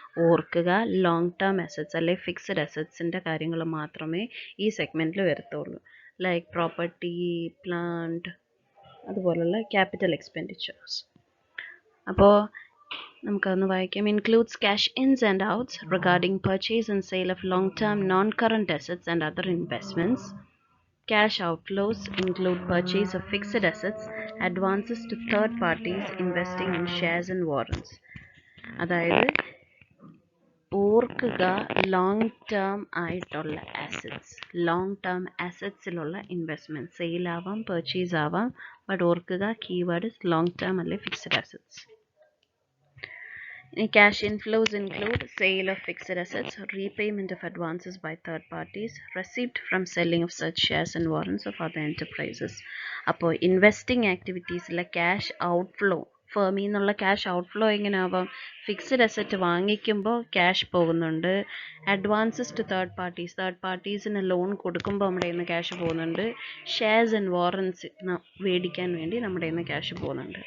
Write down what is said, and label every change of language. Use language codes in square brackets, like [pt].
[ml] ഓർക്കുക, long term assets അല്ലെങ്കിൽ fixed അസറ്റ്സിൻ്റെ കാര്യങ്ങൾ മാത്രമേ ഈ സെഗ്മെൻറ്റിൽ വരത്തുള്ളൂ. ലൈക്ക് പ്രോപ്പർട്ടി, പ്ലാന്റ് അതുപോലുള്ള ക്യാപിറ്റൽ എക്സ്പെൻഡിച്ചേഴ്സ്. അപ്പോൾ നമുക്കൊന്ന് വായിക്കാം. [en] Includes cash ins and outs regarding purchase and sale of long term non current assets and other investments. Cash outflows include purchase of fixed assets, advances to third parties investing in shares and warrants. [ml] അതായത് ഓർക്കുക, long term ആയിട്ടുള്ള assets, long term അസറ്റ്സിലുള്ള investment, sale ആവാം purchase ആവാം, but ഓർക്കുക [en] keyword is long term [ml] അല്ലെ fixed assets. [en] Cash inflows include sale of fixed assets, repayment of advances by third parties, receipt from selling of such shares and warrants of other enterprises. [ml] അപ്പോൾ investing ആക്ടിവിറ്റീസിലെ cash outflow, ഫേമിൽ നിന്നുള്ള cash outflow എങ്ങനെയാവാം? Fixed asset വാങ്ങിക്കുമ്പോൾ cash പോകുന്നുണ്ട്, advances to third parties, third പാർട്ടീസിന് loan കൊടുക്കുമ്പോൾ നമ്മുടെ കയ്യിൽ നിന്ന് cash പോകുന്നുണ്ട്, shares and warrants മേടിക്കാൻ വേണ്ടി നമ്മുടെ കയ്യിൽ നിന്ന് ക്യാഷ് പോകുന്നുണ്ട്.